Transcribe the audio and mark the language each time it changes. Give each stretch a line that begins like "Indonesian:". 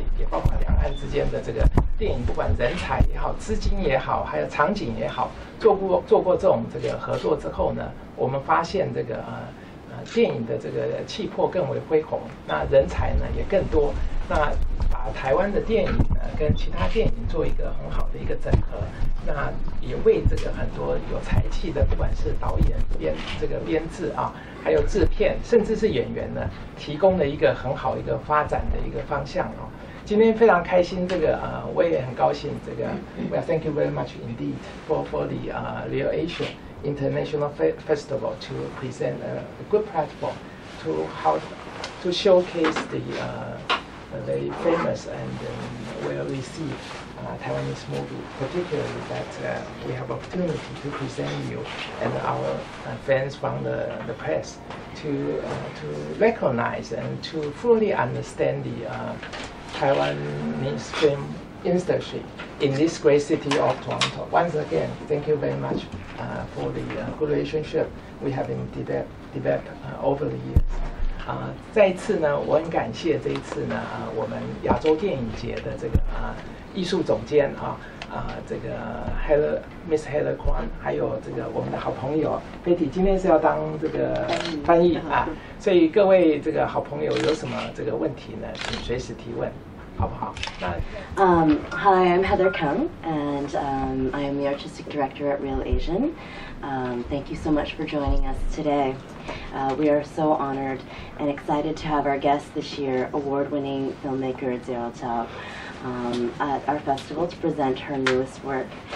Chinese: 包括两岸之间的这个电影，不管人才也好、资金也好，还有场景也好，做过这种这个合作之后呢，我们发现这个电影的这个气魄更为恢宏，那人才呢也更多，那把台湾的电影呢跟其他电影做一个很好的一个整合，那也为这个很多有才气的，不管是导演、编制啊，还有制片，甚至是演员呢，提供了一个很好一个发展的一个方向哦。今天非常开心，这个我也很高兴，这个
English: Well, thank you very much indeed for the Real Asian International Festival to present a good platform to showcase the very famous and well received Taiwanese movie, particularly that we have opportunity to present you and our fans from the press to recognize and to fully understand the Taiwanese film industry in this great city of Toronto. Once again, thank you very much for the good relationship we have been developed over the years.
Chinese: 再一次呢，我很感谢这一次呢，我们亚洲电影节的这个艺术总监这个Miss Heather Kwan， 还有这个我们的好朋友Betty，今天是要当这个翻译啊，所以各位这个好朋友有什么这个问题呢，请随时提问，好不好？那
English: Hi, I'm Heather Kung, and I am the artistic director at Real Asian. Thank you so much for joining us today. We are so honored and excited to have our guest this year, award-winning filmmaker Zero Chao, at our festival to present her newest work.